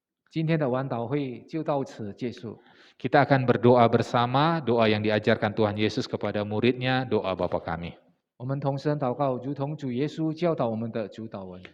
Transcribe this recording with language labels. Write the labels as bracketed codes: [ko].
[zh] 今天的晚祷会就到此结束。 [id] Kita akan berdoa bersama, doa yang diajarkan Tuhan Yesus kepada muridnya, doa Bapa kami. [zh] 我们同声祷告，如同主耶稣教导我们的主祷文。